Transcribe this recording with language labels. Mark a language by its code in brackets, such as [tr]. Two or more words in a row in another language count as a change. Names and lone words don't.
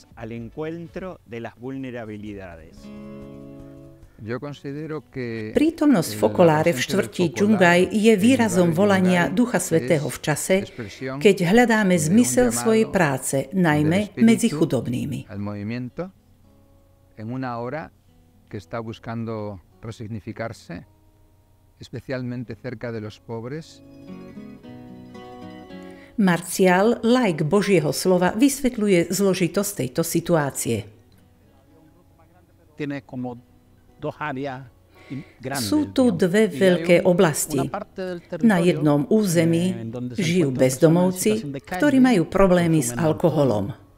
[sk] Prítomnosť Focolare v štvrti Yungay je výrazom volania Ducha Svätého v čase, keď hľadáme zmysel svojej práce, najmä medzi chudobnými. [es] Que está buscando resignificarse, especialmente cerca de los pobres. [sk] Marcial, laik Božieho slova, vysvetľuje zložitosť tejto situácie. Sú tu dve veľké oblasti. Na jednom území žijú bezdomovci, ktorí majú problémy s alkoholom.